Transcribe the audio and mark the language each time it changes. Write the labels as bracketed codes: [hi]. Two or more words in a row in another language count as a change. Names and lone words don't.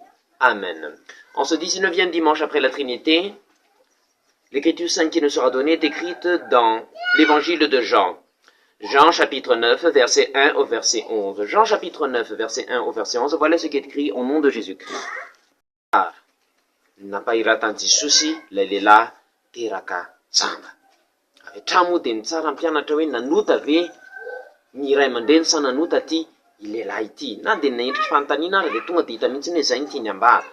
[fr] Amen. En ce 19e dimanche après la Trinité, l'écriture sainte qui nous sera donnée est écrite dans l'évangile de Jean. Jean chapitre 9, verset 1 au verset 11. Jean chapitre 9, verset 1 au verset 11. Voilà ce qui est écrit au nom de Jésus-Christ. [mg] Nampahiratany Jesosy ilay lehilahy teraka jamba. Avy hatrany moa dia ny tsara mpianatra hoe nanota ve ny ray aman-dreny sa nanota ty lehilahy ity. Na dia naendriky fanontaniana ary dia tonga dia hita mihitsy hoe zay ny tiany ambara.